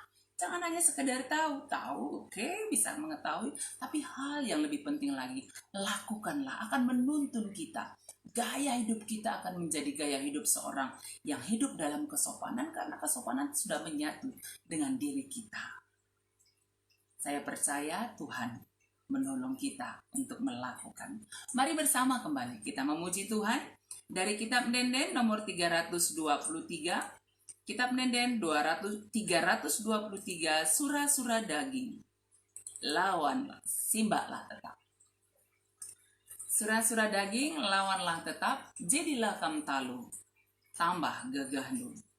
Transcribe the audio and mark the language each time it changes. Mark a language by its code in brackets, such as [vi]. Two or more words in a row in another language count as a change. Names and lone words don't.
[id] Jangan hanya sekedar tahu, oke, bisa mengetahui, tapi hal yang lebih penting lagi, lakukanlah, akan menuntun kita Gaya hidup kita akan menjadi gaya hidup seorang yang hidup dalam kesopanan, karena kesopanan sudah menyatu dengan diri kita. Saya percaya Tuhan menolong kita untuk melakukan. Mari bersama kembali kita memuji Tuhan dari kitab Denden nomor 323. Kitab Denden 323, Sura-sura daging. Lawanlah, simbahlah tetap. Sura-sura daging, lawanlah tetap, jadilah kam talu, tambah gagah nu.